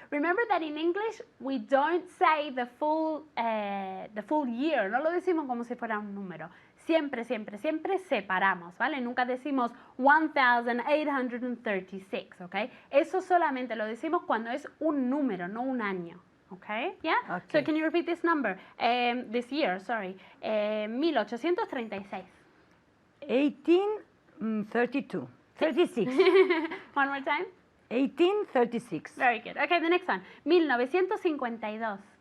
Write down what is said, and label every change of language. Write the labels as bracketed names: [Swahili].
[English] Remember that in English we don't say the full year. [Spanish] No lo decimos como si fuera un número. Siempre, siempre, siempre separamos, ¿vale? Nunca decimos 1836, ¿ok? Eso solamente lo decimos cuando es un número, no un año, ¿ok? [English] Yeah? Okay. So can you repeat this number? This year, sorry. 1836. 1832. 36. One more time. 1836. Very good. Okay, the next one. 1952.